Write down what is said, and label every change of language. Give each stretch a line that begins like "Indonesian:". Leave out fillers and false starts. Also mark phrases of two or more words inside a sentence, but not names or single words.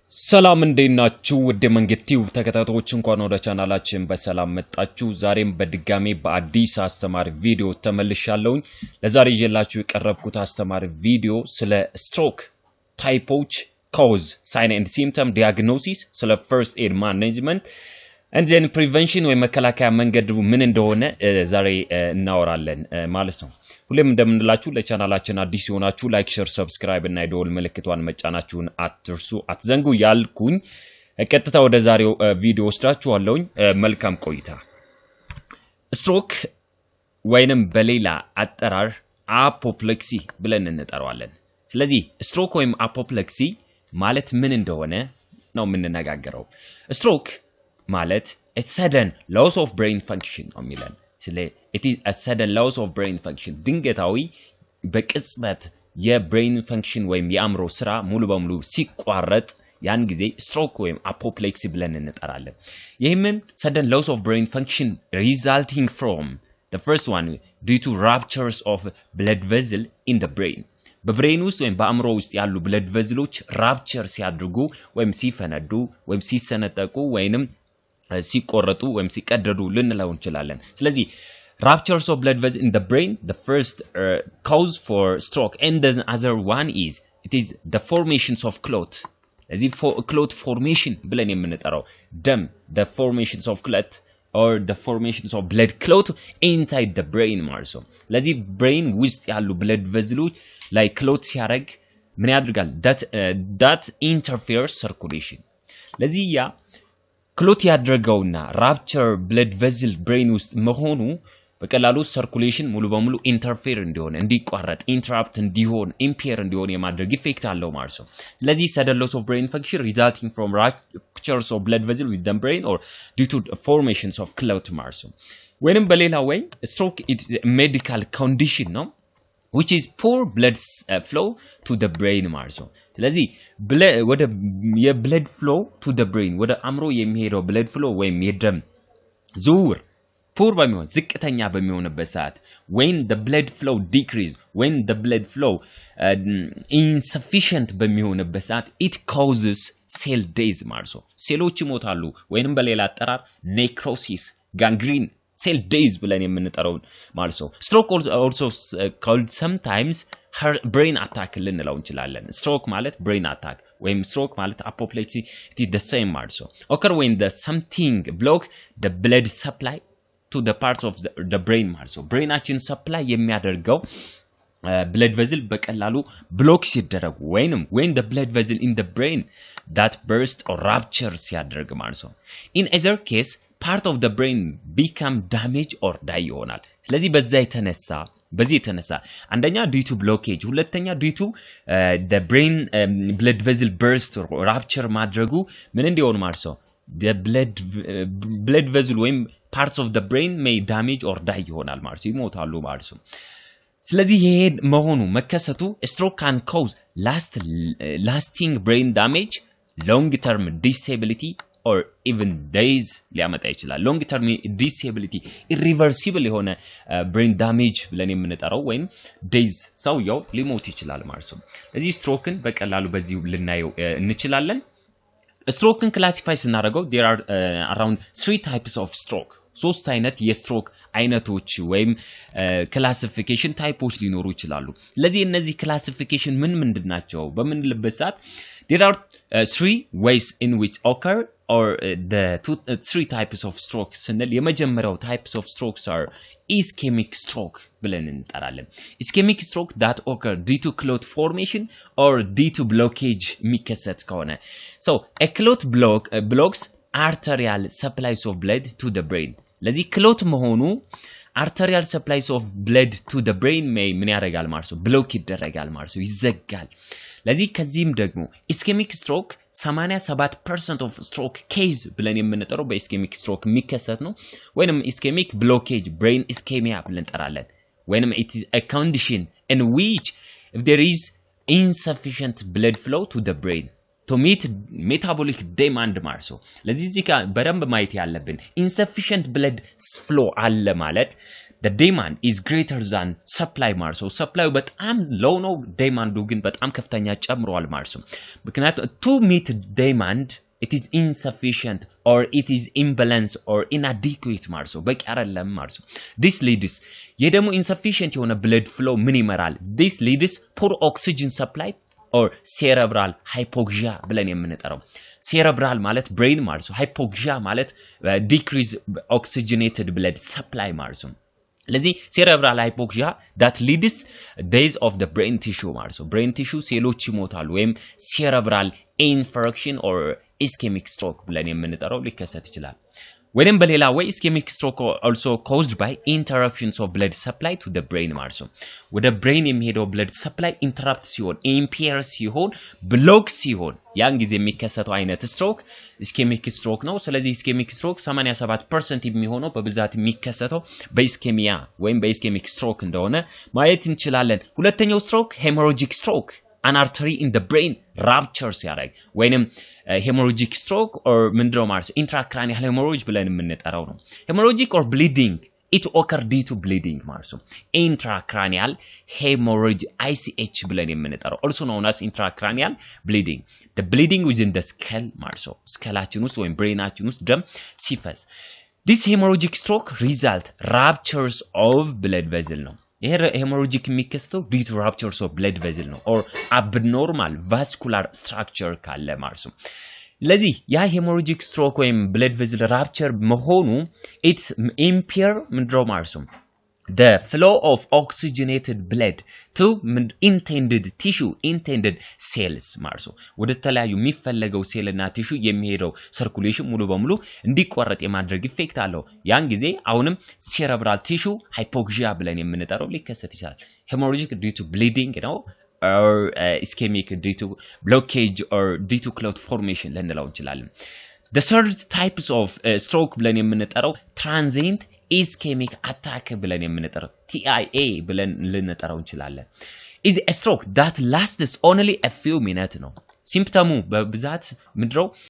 Amharic: ሰላም እንዴናችሁ ወደ መንገድ ቲዩብ ተከታታዮች እንኳን ወደ ቻናላችን በሰላም መጣችሁ ዛሬም በድጋሚ በአዲስ አስተማሪ ቪዲዮ ተመልሻለሁ ለዛሬ ይዤላችሁ የቀረብኩት አስተማሪ ቪዲዮ ስለ
English: stroke types cause sign and symptom diagnosis
Amharic: ስለ
English: first aid management and then prevention
Amharic: ወይ መከላከያ መንገድ ምን እንደሆነ ዛሬ እናወራለን ማለት ነው ሁሌም እንደምንላችሁ ለቻናላችን አዲስ ሆናችሁ
English: like share subscribe
Amharic: እና የደወል ምልክቷን መጫናችሁን አትርሱ አትዘንጉ ያልኩኝ ቀጥታ ወደ ዛሬው ቪዲዮ ወስዳችኋለሁ መልካም ቆይታ ስትሮክ ወይንም በሌላ አጠራር አፖፕሌክሲ ብለን እንጠራዋለን ስለዚህ ስትሮክ ወይም አፖፕሌክሲ ማለት ምን እንደሆነ ነው የምንነጋገረው ስትሮክ ማለት
English: a sudden loss of brain function
Amharic: ነው የሚለን
English: it is a sudden loss of brain function
Amharic: ድንገታዊ በቅጽበት
English: brain function
Amharic: ወይም የአእምሮ ስራ ሙሉ በሙሉ ሲቋረጥ ያን ጊዜ ስትሮክ ወይም አፖፕሌክሲ ብለን እንጠራለን ይህም
English: sudden loss of brain function resulting from the first one due to ruptures of blood vessel in the brain
Amharic: በብሬን ውስጥ ወይም በአእምሮ ውስጥ ያሉ
English: blood vessels rupture
Amharic: ሲያድርጉ ወይም ሲፈነዱ ወይም ሲሰነጠቁ ወይንም ሲቆረጡ ወይም ሲቀደዱ ልንለው እንችላለን ስለዚህ
English: ruptures of blood vessels in the brain the first cause for stroke and the other one is it is the formations of clot ስለዚህ clot formation
Amharic: ብለን የምንጠራው ደም
English: the formations of clot or the formations of blood clot inside the brain
Amharic: ማለት ነው ስለዚህ
English: brain ውስጥ
Amharic: ያሉ
English: blood vessels
Amharic: ላይ clot ሲያረግ ምን ያደርጋል
English: that interferes circulation
Amharic: ስለዚህ ያ ክሎት ያደረገውና
English: rupture blood vessel brain
Amharic: ውስጥ መሆኑ በቀላሉ ሰርኩሌሽን ሙሉ በሙሉ ኢንተርፌር እንዲሆን እንዲቋረጥ ኢንተራፕት እንዲሆን ኢምፔር እንዲሆን የማድረግ ኢፌክት አለው ማለት ነው ስለዚህ
English: sudden loss of brain function resulting from ruptures of blood vessels with the brain or due to formations of clot
Amharic: ማለት ነው ወይንም በሌላ ወይ
English: stroke is a medical condition ነው which is poor blood flow to the brain
Amharic: ማለት ነው ስለዚህ ወደ
English: የብለድ flow to the brain
Amharic: ወደ አእምሮ የሚሄደው
English: blood flow
Amharic: ወይም የደም ዝውውር
English: poor
Amharic: በሚሆን ዝቅተኛ በሚሆንበት ሰዓት
English: when the blood flow decrease when the blood flow insufficient
Amharic: በሚሆንበት ሰዓት
English: it causes cell death
Amharic: ማለት ነው ሴሎች ይሞታሉ ወይንም በሌላ አጠራር
English: necrosis gangrene cell death
Amharic: ብለን የምንጠራው ማለት ነው
English: stroke also called sometimes brain attack
Amharic: ልንለው እንችላለን
English: stroke ማለት brain attack ወይም stroke ማለት apoplexy it is the same
Amharic: ማለት ነው
English: occur when the something block the blood supply to the parts of the brain
Amharic: ማለት ነው
English: brainአችን supply የሚያደርገው blood vessel በቀላሉ block
Amharic: ሲደረጉ ወይንም
English: when the blood vessel in the brain that burst or rupture
Amharic: ሲያደርግ ማለት ነው
English: in either case part of the brain become damaged or die
Amharic: ይሆናል ስለዚህ በዚህ የተነሳ አንደኛ
English: due to blockage ሁለተኛ due to the brain blood vessel burst or rupture
Amharic: ማድረጉ ምን እንዲሆን ማለት ነው
English: the blood vessel ወይም parts of the brain may damage or die
Amharic: ይሆናል ማለት ነው ይሞታሉ ማለት ነው ስለዚህ ይሄ መሆኑ መከሰቱ
English: stroke can cause lasting brain damage long term disability or even days
Amharic: ሊያመጣ ይችላል
English: long term disability irreversible
Amharic: የሆነ
English: brain damage
Amharic: ብለን የምንጠራው ወይም days ሰውየው ሊሞት ይችላል ማለት ነው ስለዚህ ስትሮክን በቀላሉ በዚህ ልናየው እንችላለን ስትሮክን ክላሲፋይ ስናደርገው
English: there are around 3 types of stroke
Amharic: ሶስት አይነት የስትሮክ አይነቶች ወይም
English: classification types
Amharic: ሊኖሩ ይችላሉ ስለዚህ እነዚህ
English: ክላሲፊኬሽን
Amharic: ምንድናቸው በምንልበሳት
English: there are 3 ways in which occur or the three types of stroke
Amharic: ስንል የመጀመሪያው
English: types of strokes are ischemic stroke
Amharic: ብለን እንጠራለን
English: ischemic stroke that occur due to clot formation or due to blockage
Amharic: የሚከሰት ከሆነ
English: so a clot blocks arterial supplies of blood to the brain ለዚህ clot መሆኑ arterial supplies of blood to the brain
Amharic: ምን ያደርጋል ማለት ነው
English: ብሎክ
Amharic: ይደረጋል ማለት ነው ይዘጋል ለዚህ ከዚህም ደግሞ
English: ischemic stroke 87% of stroke case
Amharic: ብለን የምንጠራው
English: በischemic stroke
Amharic: የሚከሰት ነው ወይንም
English: ischemic blockage brain ischemia
Amharic: ብለን እንጠራለን ወይንም
English: it is a condition in which if there is insufficient blood flow to the brain to meet metabolic demand
Amharic: ማለት ነው ለዚህ እዚህ ጋር በደንብ ማየት ያለብን
English: insufficient blood flow
Amharic: አለ ማለት
English: the demand is greater than supply
Amharic: ማለት ነው
English: supply በጣም low ነው demand
Amharic: ግን በጣም ከፍተኛ ጨምሯል ማለት ነው ምክንያቱም
English: to meet demand it is insufficient or it is imbalance or inadequate
Amharic: ማለት ነው በቂ አይደለም ማለት ነው
English: this leads የደሞ insufficient የሆነ blood flow
Amharic: ምን ይመራል
English: this leads poor oxygen supply or cerebral hypoxia
Amharic: ብለን የምንጠራው
English: cerebral ማለት brain
Amharic: ማለት ነው
English: hypoxia ማለት decrease oxygenated blood supply
Amharic: ማለት ነው ለዚህ
English: cerebral hypoxia that leads death of the brain tissue
Amharic: ማለት ነው
English: brain tissue
Amharic: ሴሎች ይሞታሉ ወይም
English: cerebral infarction or ischemic stroke
Amharic: ብለን የምንጠራው ሊከሰት ይችላል ወይም በሌላ
English: way ischemic stroke also caused by interruptions of blood supply to the brain
Amharic: ማለት ነው ወደ brain የሚሄደው
English: blood supply interrupt
Amharic: ሲሆን impair ሲሆን block ሲሆን ያን ጊዜ የሚከሰተው አይነት
English: stroke ischemic stroke
Amharic: ነው ስለዚህ
English: ischemic stroke 87%
Amharic: የሚሆነው በብዛት የሚከሰተው በischemia ወይም በischemic stroke እንደሆነ ማየት እንችላለን ሁለተኛው
English: stroke hemorrhagic stroke an artery in the brain ruptures
Amharic: ያደርግ ወይንም
English: hemorrhagic stroke or
Amharic: ምንድነው ማለት
English: intracranial hemorrhage
Amharic: ብለን የምንጠራው ነው
English: hemorrhagic or bleeding it occur due to bleeding
Amharic: ማለት ነው
English: intracranial hemorrhage ICH
Amharic: ብለን የምንጠራው
English: also known as intracranial bleeding the bleeding within the skull
Amharic: ማለት ነው ስከላችን ውስጥ ወይም ብሬናችን ውስጥ ደም ሲፈስ
English: this hemorrhagic stroke result ruptures of blood vessel
Amharic: ነው ይሄ
English: hemorrhagic የሚከሰተው due to ruptures of blood vessel ነው or abnormal vascular structure
Amharic: ካለ ማለት ነው ለዚህ ያ
English: hemorrhagic stroke ወይም blood vessel rupture መሆኑ it impair
Amharic: ምንድነው ማለት ነው
English: the flow of oxygenated blood to intended
Amharic: cells ማለት ነው ወደ ተለያዩ የሚፈለገው ሴልና ቲሹ የሚሄደው circulation ሙሉ በሙሉ እንዲቆረጥ የማድረግ ኢፌክት አለው ያን ጊዜ
English: አሁንም cerebral tissue hypoxia
Amharic: ብለን የምንጠራው ሊከሰት ይችላል
English: hemorrhagic due to bleeding ነው or ischemic due to blockage or due to clot formation
Amharic: ልንለው እንችላለን
English: the third types of stroke
Amharic: ብለን የምንጠራው
English: transient ischemic attack
Amharic: ብለን የምንጠራው
English: TIA
Amharic: ብለን ልንጠራው እንችላለን
English: is a stroke that lasts only a few minutes ነው symptomu
Amharic: በብዛት ምድረው